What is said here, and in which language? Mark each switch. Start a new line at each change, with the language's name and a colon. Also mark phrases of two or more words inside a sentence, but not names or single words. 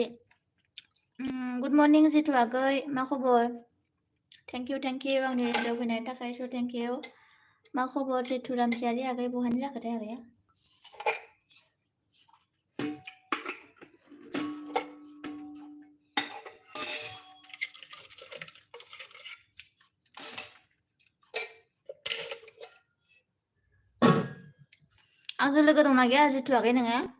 English: good morning
Bodo: जितु आगै, मा खबर?
English: thank you
Bodo: आंनि भिडिअ फैनायनि थाखाय।
English: so thank you.
Bodo: मा खबर जितु रामसियारि आगै? बहानि जाखोथाय आगैया? आंजों लोगो दंना गैया जितु आगै नोङो?